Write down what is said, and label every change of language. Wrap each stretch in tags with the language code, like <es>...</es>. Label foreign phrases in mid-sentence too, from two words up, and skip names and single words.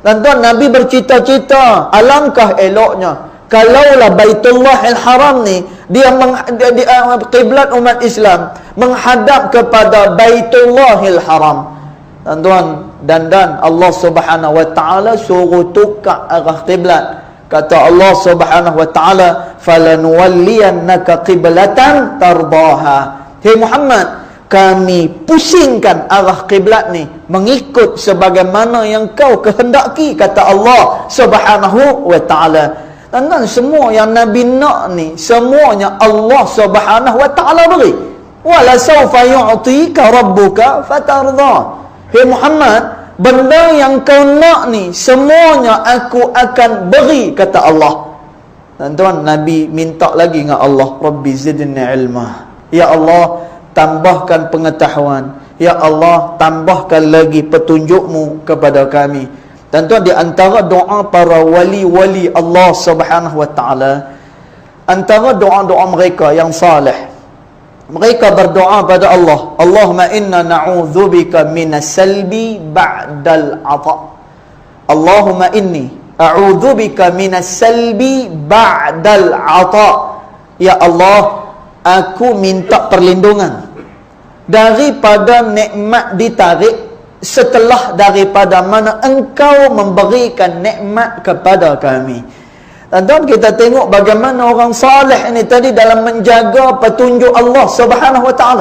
<ms>Tuan-tuan, Nabi bercita-cita, alangkah eloknya kalaulah Baitullahil Haram ni dia kiblat umat Islam menghadap kepada Baitullahil Haram. Tuan-tuan, dan Allah</ms> <ar>سبحانه وتعالى</ar> <ms>suruh tukar arah kiblat. Kata Allah</ms> <ar>سبحانه وتعالى, "فلنولينك قبلة ترضاها."</ar> <ms>Hei Muhammad, kami pusingkan arah kiblat ni mengikut sebagaimana yang kau kehendaki, kata Allah</ms> <ar>سبحانه وتعالى.</ar> <ms>Dan semua yang Nabi nak ni semuanya Allah</ms> <ar>سبحانه وتعالى</ar> <ms>beri.</ms> <ar>ولسوف يعطيك ربك فترضى.</ar> <ms>Hei Muhammad, benda yang kau nak ni semuanya aku akan beri, kata Allah. Tuan-tuan, Nabi minta lagi dengan Allah,</ms> <ar>رب زدني علما.</ar> <ms>Ya Allah, tambahkan pengetahuan. Ya Allah, tambahkan lagi petunjukmu kepada kami. Tuan-tuan, di antara doa para wali-wali Allah</ms> <ar>سبحانه وتعالى,</ar> <ms>antara doa-doa mereka yang saleh, mereka berdoa pada Allah,</ms> <ar>اللهم إنا نعوذ بك من السلب بعد العطاء. اللهم إني أعوذ بك من السلب بعد العطاء.</ar> <ms>Ya Allah, aku minta perlindungan daripada nikmat ditarik setelah daripada mana engkau memberikan nikmat kepada kami. Tuan-tuan, kita tengok bagaimana orang saleh ini tadi dalam menjaga petunjuk Allah</ms> <ar>سبحانه وتعالى.</ar>